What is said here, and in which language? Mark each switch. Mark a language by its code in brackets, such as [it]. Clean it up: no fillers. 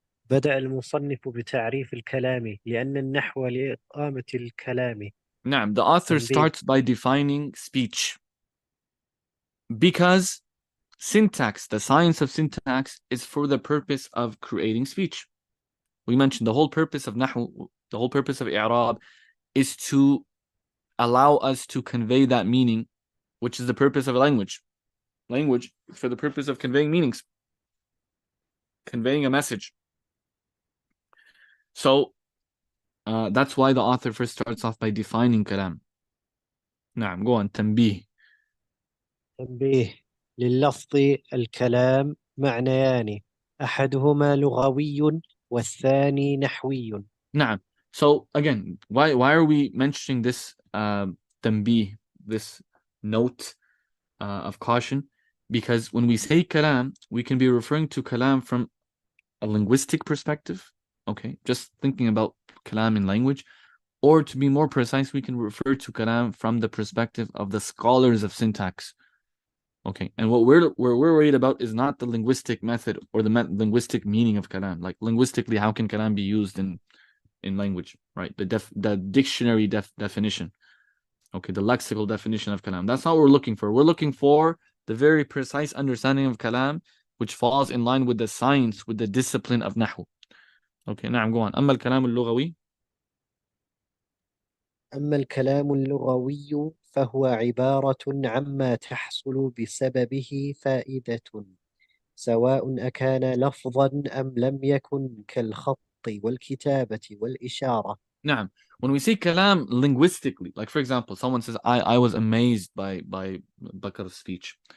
[ar] بدأ المصنف بتعريف الكلام لأن النحو لإقامة الكلام. [en] نعم, the author [ar] تنبيه. [en] starts by defining speech because syntax, the science of syntax, is for the purpose of creating speech. We mentioned the whole purpose of nahu, the whole purpose of i'rab is to allow us to convey that meaning, which is the purpose of a language. Language is for the purpose of conveying meanings, conveying a message. So that's why the author first starts off by defining kalam. نعم, go on. تنبيه. [ar] تنبيه. لللفظ الكلام معنيان، أحدهما لغوي والثاني نحوي. نعم. [en] So again, why are we mentioning this تنبيه, this note of caution? Because when we say kalam, we can be referring to kalam from a linguistic perspective, okay, just thinking about kalam in language, or to be more precise, we can refer to kalam from the perspective of the scholars of syntax. Okay, and what we're worried about is not the linguistic method or the linguistic meaning of kalam. Like linguistically, how can kalam be used in language, right? The dictionary definition. Okay, the lexical definition of kalam. That's not what we're looking for. We're looking for the very precise understanding of kalam, which falls in line with the science, with the discipline of nahu. Okay, نعم, go on. [ar] أما الكلام اللغوي. أما الكلام اللغوي فهو عبارة عما تحصل بسببه فائدة، سواء أكان لفظا أم لم يكن، كالخط والكتابة والإشارة. نعم. [en] When we say kalam linguistically, like for example, someone says, I was amazed by Bakar's speech.